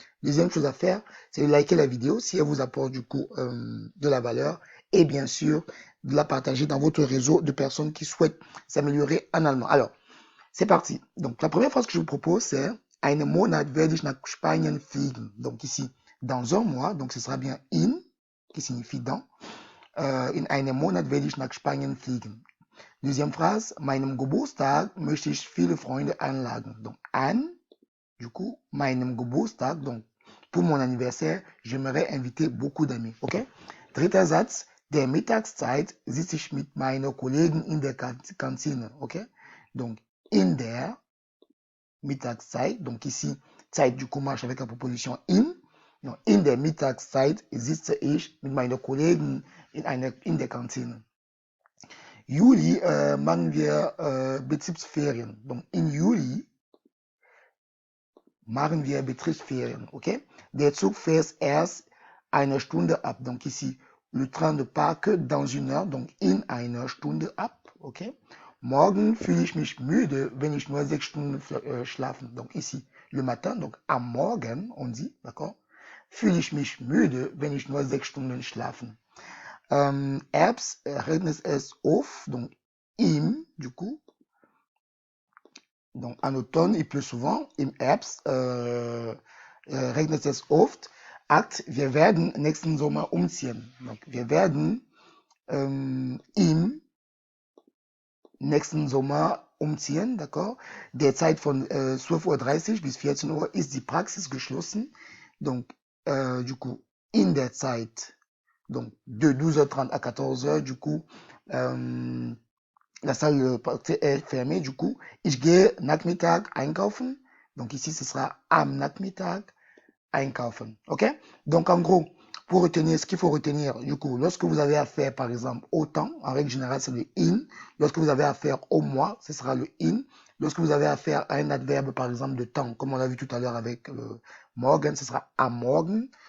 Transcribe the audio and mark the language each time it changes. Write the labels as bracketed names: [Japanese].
[French] Deuxième chose à faire, c'est de liker la vidéo si elle vous apporte du coup de la valeur et bien sûr de la partager dans votre réseau de personnes qui souhaitent s'améliorer en allemand. Alors, c'est parti. Donc, la première phrase que je vous propose, c'est [German] Einen Monat werde ich nach Spanien fliegen. [French] Donc, ici, dans un mois, donc ce sera bien in, qui signifie dans. [German] In einem Monat werde ich nach Spanien fliegen. [French] Deuxième phrase, [German] meinem Geburtstag möchte ich viele Freunde einladen. [French] Donc, an, du coup, [German] meinem Geburtstag, [French] donc, pour mon anniversaire, j'aimerais inviter beaucoup d'amis. OK? [German] Dritter Satz, der Mittagszeit sitze ich mit meinen Kollegen in der Kantine. OK? [French] Donc, [German] in der Mittagszeit, [French] donc ici, Zeit du coup marche avec la proposition in. [German] Donc, in der Mittagszeit sitze ich mit meinen Kollegen in der Kantine. Juli machen wir Betriebsferien. Donc, in Juli machen wir Betriebsferien. Okay? Der Zug fährt erst eine Stunde ab. [French] Donc, ici, le train ne part que dans une heure, donc [German] in einer Stunde ab. Okay? Morgen fühle ich mich müde, wenn ich nur 6 Stunden schlafen. [French] Donc ici, le matin, donc [German] am Morgen, [French] on dit, d'accord? [German] Fühle ich mich müde, wenn ich nur 6 Stunden schlafen. Herbst regnet es oft, [French] donc [German] im, [French] du coup. Donc en automne, il pleut souvent. [German] Im Herbst regnet es oft. Acht, wir werden nächsten Sommer umziehen. [French] Donc [German] wir werden im nächsten Sommer umziehen, [French] d'accord? [German] Derzeit von 12:30 Uhr bis 14 Uhr ist die Praxis geschlossen. [French] Donc, du coup, [German] in der Zeit, [French] donc de 12h30 à 14h, du coup, la salle est fermée, du coup, [German] ich gehe Nachmittag einkaufen. [French] Donc ici, ce sera [German] am Nachmittag einkaufen. OK? [French] Donc, en gros, pour retenir ce qu'il faut retenir, du coup, lorsque vous avez affaire, par exemple, au temps, en règle générale, c'est le in. Lorsque vous avez affaire au mois, ce sera le in. Lorsque vous avez affaire à un adverbe, par exemple, de temps, comme on l'a vu tout à l'heure avec morgen, ce sera [German] am morgen.